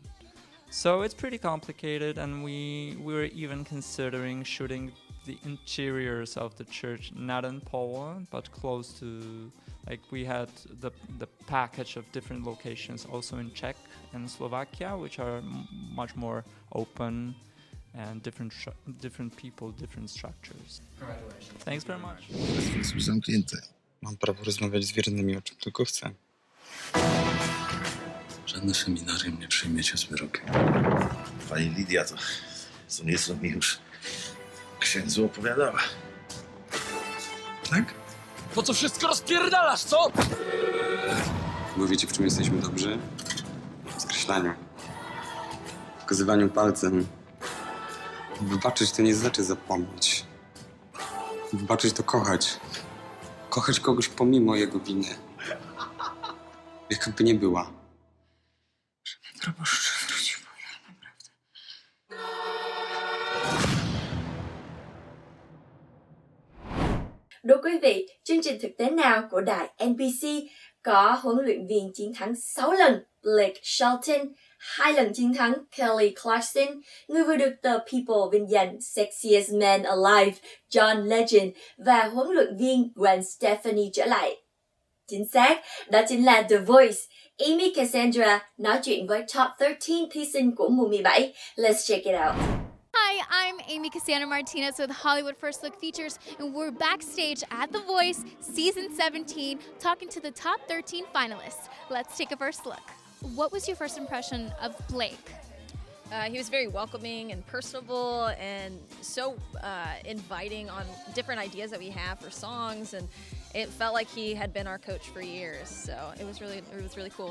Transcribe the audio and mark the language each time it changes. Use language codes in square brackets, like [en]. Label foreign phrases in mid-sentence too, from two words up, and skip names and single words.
[en] So it's pretty complicated, and we were even considering shooting the interiors of the church, not in Poland, but close to, like, we had the package of different locations also in Czech and Slovakia, which are much more open and different people, different structures. Congratulations. Thanks very much. [pl] Śledztwo jest już zamknięte. Mam prawo rozmawiać z wiernymi, o czym tylko chcę. Żadne seminarium nie przyjmiecie z wyrokiem. Pani Lidia to co nieco mi już księdzu opowiadała. Tak? Po co wszystko rozpierdalasz, co? Bo wiecie, w czym jesteśmy dobrzy? W skreślaniu. Pokazywaniu palcem. Wybaczyć to nie znaczy zapomnieć. Wybaczyć to kochać. Kochać kogoś pomimo jego winy. Jakaby nie była. Proboszcz wrócił, ja naprawdę. [vi] Thưa quý vị, chương trình thực tế nào của đài NBC có huấn luyện viên chiến thắng 6 lần Blake Shelton, 2 lần chiến thắng Kelly Clarkson, người vừa được tờ People vinh danh Sexiest Man Alive John Legend và huấn luyện viên Gwen Stefani trở lại? Chính xác, đó chính là The Voice. Amy Cassandra nói chuyện với Top 13 thí sinh của mùa 17. [en] Let's check it out. Hi, I'm Amy Cassandra Martinez with Hollywood First Look Features, and we're backstage at The Voice, Season 17, talking to the top 13 finalists. Let's take a first look. What was your first impression of Blake? He was very welcoming and personable and so inviting on different ideas that we have for songs, and it felt like he had been our coach for years, so it was really cool.